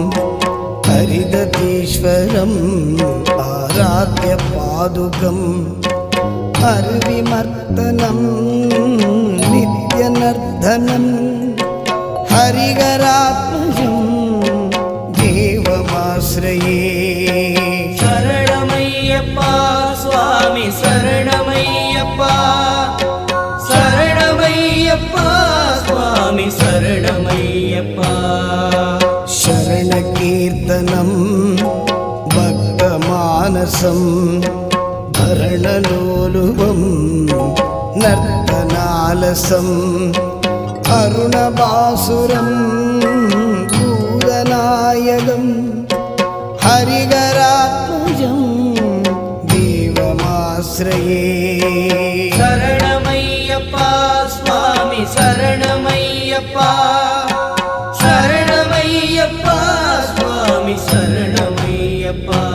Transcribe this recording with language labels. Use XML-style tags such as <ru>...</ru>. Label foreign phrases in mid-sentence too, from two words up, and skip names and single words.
<sa>हरिदधीश्वरम् आराध्य पादुकम् हरिविमर्दनम् नित्यनर्तनम् हरिकरात्मजम् देवमाश्रये</sa> <ta>சரணமையப்பா சுவாமி சரணமையப்பா சரணமையப்பா சுவாமி சரணமையப்பா</ta> <sa>शरणकीर्तनं भक्तमानसं भरणलोलुवं नर्तनालसं अरुणबासुरं भूतनायकं हरिहरात्मजं देवमाश्रये</sa> <ta>சரணமையப்பா சுவாமி சரணமையப்பா சரணமையப்பா சுவாமி சரணமையப்பா</ta>